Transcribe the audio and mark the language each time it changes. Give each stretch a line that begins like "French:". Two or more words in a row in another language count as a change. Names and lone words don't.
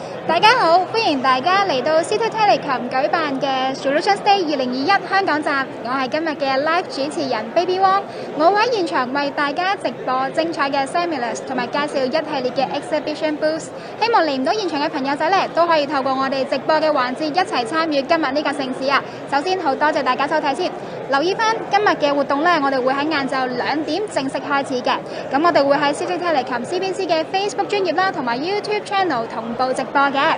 Cantonese: 大家好，歡迎大家嚟到 Untitled Chapter 舉辦嘅 Solutions Day 2021 香港站，我係今日嘅 live 主持人 Baby Wong， 我會喺現場為大家直播精彩嘅 seminars 同埋介紹一系列嘅
English: exhibition booths，
Cantonese: 希望嚟唔到現場嘅朋友仔呢都可以透過我哋直播嘅環節一齊參與今日呢個盛事啊！首先好多謝大家收睇先。留意翻今日嘅活動呢，我哋會喺晏晝2點正式開始嘅。咁我哋會喺 Untitled Chapter CBC 嘅 Facebook 專頁啦，同埋 YouTube Channel 同步直播嘅。